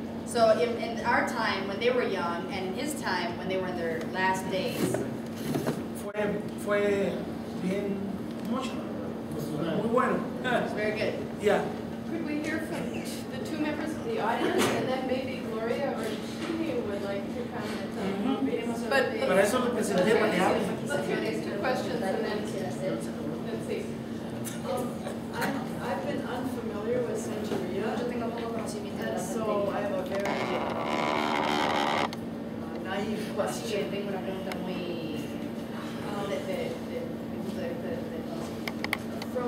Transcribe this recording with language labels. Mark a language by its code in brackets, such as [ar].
[en] so in our time when they were young, and in his time when they were in their last days, [es] fue bien mucho, muy bueno. [en] it's very good. Yeah. Could we hear from the two members of the audience, and then maybe Gloria or Chini would like to comment on But- [es] Para eso lo presenté para que hable. [en] Let's hear these two questions and then see. I've been unfamiliar with Santeria, [es] Yo tengo poco conocimiento de la [en] and so I have a very naive [es] Así que [en] question. [es] tengo una pregunta muy de mi punto de vista de conocimiento.